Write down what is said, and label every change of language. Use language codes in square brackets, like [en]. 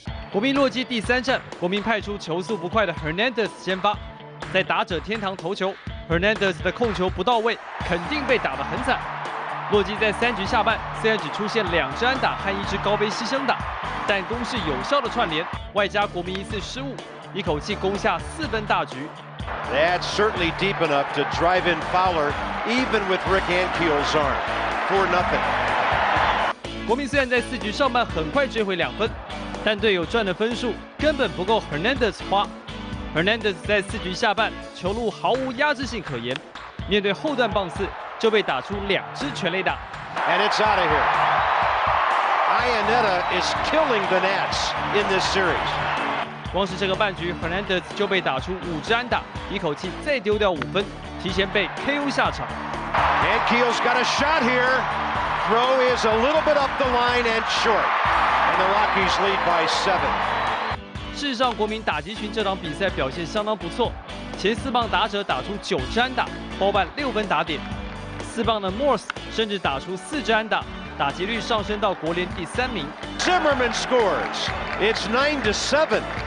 [zh] 国民洛基第3战，国民派出球速不快的 Hernandez 先发，在打者天堂投球 ，Hernandez 的控球不到位，肯定被打得很惨。洛基在3局下半虽然只出现2支安打和1支高飞牺牲打，但攻势有效的串联，外加国民1次失误，一口气攻下4分大局。 [en] That's certainly deep enough to drive in Fowler, even with Rick Ankiel's arm. 4-0. [zh] 国民虽然在4局上半很快追回2分。但队友赚的分数根本不够 Hernandez 花。 Hernandez 在4局下半球路毫无压制性可言，面对后段棒次就被打出2支全垒打。 [en] And it's out of here. Iannetta is killing the Nats in this series. [zh] 光是这个半局 ，Hernandez 就被打出5支安打，一口气再丢掉5分，提前被 KO 下场。 [en] Ankiel's got a shot here. Throw is a little bit up the line and short.And the Rockies lead by 7. [zh] 事实上，国民打击群这场比赛表现相当不错，前4棒打者打出9支安打，包办6分打点。 4棒的 Morse 甚至打出4支安打，打击率上升到国联第3名。 [en] Zimmerman scores. It's 9-7.